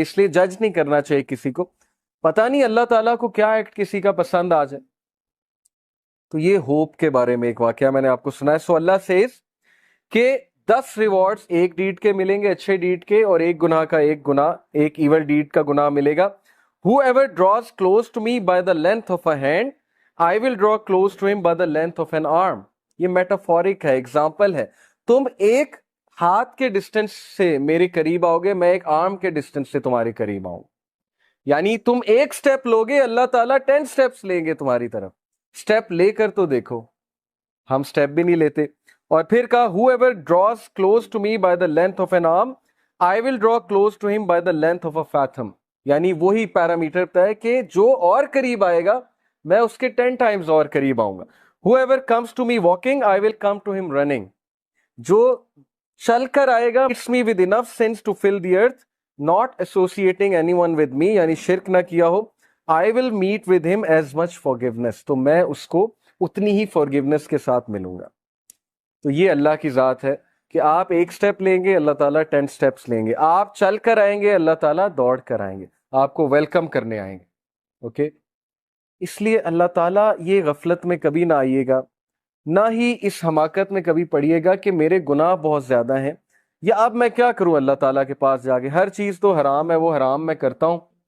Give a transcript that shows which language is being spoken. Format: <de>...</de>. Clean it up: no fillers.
<ur>اس لیے جج نہیں کرنا چاہیے کسی کو، پتہ نہیں اللہ تعالیٰ کو کیا ایکٹ کسی کا پسند آ جائے. تو یہ ہوپ کے بارے میں ایک واقعہ میں نے آپ کو سنا ہے. سو اللہ سیز کہ 10 ریوارڈز ایک ڈیڈ کے ملیں گے، اچھے ڈیڈ کے، اور ایک گناہ کا ایک گناہ، ایک ایول ڈیڈ کا گناہ ملے گا.</ur> <en>Whoever draws close to me by the length of a hand, I will draw close to him by the length of an arm.</en> <ur>یہ میٹافورک ہے، ایگزامپل ہے. تم ایک ہاتھ کے ڈسٹنس سے میرے قریب آؤ گے، میں ایک آرم کے ڈسٹنس سے تمہارے قریب آؤں. یعنی تم ایک سٹیپ لوگے، اللہ تعالیٰ 10 سٹیپس لیں گے تمہاری طرف. سٹیپ لے کر تو دیکھو، ہم سٹیپ بھی نہیں لیتے. اور پھر کہا</ur> <en>whoever draws close to me by the length of an arm, I will draw close to him by the length of a fathom.</en> <ur>یعنی وہی پیرامیٹر پہ ہے کہ جو اور قریب آئے گا میں اس کے 10 ٹائمز اور قریب آؤں گا.</ur> <en>whoever comes to me walking, I will come to him running.</en> <ur>جو چل کر آئے گا</ur> <en>it's me with enough sense to fill the earth, not associating anyone with me,</en> <ur>یعنی شرک نہ کیا ہو.</ur> <en>I will meet with him as much forgiveness.</en> <ur>تو میں اس کو اتنی ہی forgiveness کے ساتھ ملوں گا. تو یہ اللہ کی ذات ہے کہ آپ ایک سٹیپ لیں گے، اللہ تعالیٰ 10 سٹیپس لیں گے. آپ چل کر آئیں گے، اللہ تعالیٰ دوڑ کر آئیں گے، آپ کو ویلکم کرنے آئیں گے. اوکے، اس لیے اللہ تعالیٰ یہ غفلت میں کبھی نہ آئیے گا، نہ ہی اس حماقت میں کبھی پڑیے گا کہ میرے گناہ بہت زیادہ ہیں، یا اب میں کیا کروں اللہ تعالیٰ کے پاس جا کے، ہر چیز تو حرام ہے، وہ حرام میں کرتا ہوں.</ur>